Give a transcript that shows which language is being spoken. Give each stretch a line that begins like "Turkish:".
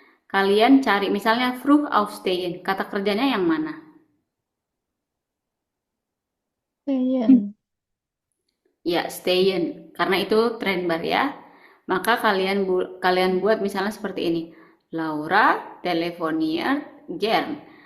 Indonesian: Kalian cari misalnya
German: früh aufstehen.
Indonesian: Kata kerjanya yang mana?
German: Stehen.
Indonesian: Ya, stehen. Karena itu trend bar ya. Maka kalian buat misalnya seperti ini.
German: Laura telefoniert gern.